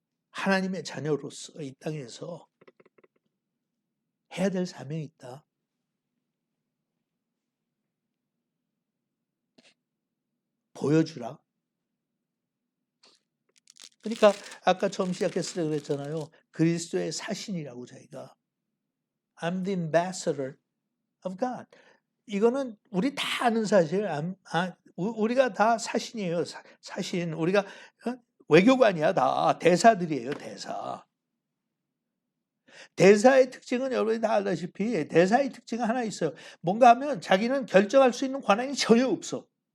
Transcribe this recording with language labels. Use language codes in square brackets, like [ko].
[ko] 하나님의 자녀로서 이 땅에서 해야 될 사명이 있다. 보여주라. 그러니까 아까 처음 시작했을 때 그랬잖아요. 그리스도의 사신이라고 자기가. [en] I'm the ambassador of God. [ko] 이거는 우리 다 아는 사실. 우리가 다 사신이에요. 사신. 우리가 외교관이야 다. 대사들이에요. 대사. 대사의 특징은 여러분이 다 알다시피 대사의 특징은 하나 있어요. 뭔가 하면 자기는 결정할 수 있는 권한이 전혀 없어.